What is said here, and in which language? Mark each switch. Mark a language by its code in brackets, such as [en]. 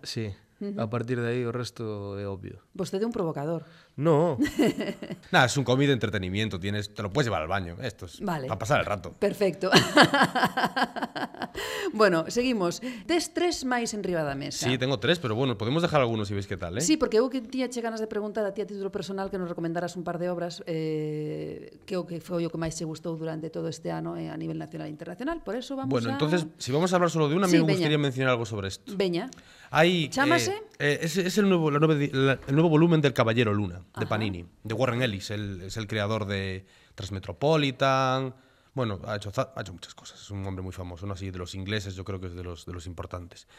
[gl] Sí, a partir de aí o resto é obvio. Vostede é un provocador. [es] No. Nah, es un cómic de entretenimiento, te lo puedes llevar al baño, esto es vale. Para pasar el rato. Perfecto. Bueno, seguimos. [gl] Tes tres máis en riba da mesa. [es] Sí, tengo tres, pero bueno, podemos dejar algunos si veis qué tal, ¿eh? [gl] Sí, porque eu que tía che ganas de preguntar a ti a título personal que nos recomendaras un par de obras que foi o que máis se gustou durante todo este ano a nivel nacional e internacional, por eso vamos. [es] Bueno, entonces, si vamos a hablar solo de una, sí, a mí me gustaría mencionar algo sobre esto. [gl] Veña. [es] Ahí, [gl] ¿chámase? [es] Es el nuevo volumen del Caballero Luna, de Ajá. Panini, de Warren Ellis. Él es el creador de Transmetropolitan. Bueno, ha hecho muchas cosas. Es un hombre muy famoso, ¿no? Así de los ingleses, yo creo que es de los importantes.